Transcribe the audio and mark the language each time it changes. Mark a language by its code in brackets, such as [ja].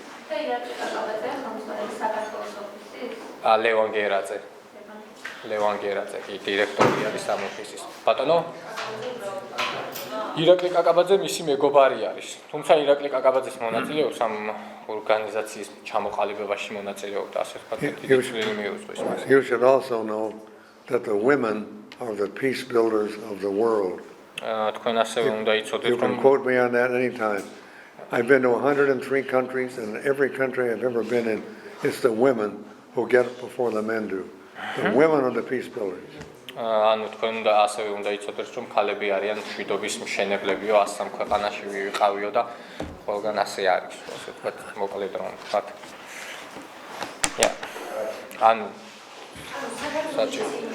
[ka] და ირაკლი კაკაბაძე ხელმძღვანელი საქართველოს ოფისის ლევან გერაძე, კი დირექტორი არის ამ ოფისის. ბატონო ირაკლი კაკაბაძე მისი მეგობარი არის. თუმცა ირაკლი კაკაბაძეს მონაწილეობს ამ ორგანიზაციის ჩამოყალიბებაში მონაწილეობდა, ასე ვთქვათ, დიდი წვლილი მიუძღვის მას. [en] You should also know that the women are the peace builders of the world. [ka] თქვენ ასევე უნდა იცოდეთ, [en] You can [ka] რომ [en] quote me on that anytime. I've been to 103 countries, and every country I've ever been in, it's the women who get it before the men do. The women are the peace builders. [ka] ანუ თქვენ უნდა ასევე უნდა იცოდეთ, რომ ქალები არიან მშვიდობის მშენებლებიო 103 ქვეყანაში ვიყავიო და ყველგან ასე არის, ასე ვთქვათ, მოკლედ რომ ვთქვათ. ანუ საჭირო.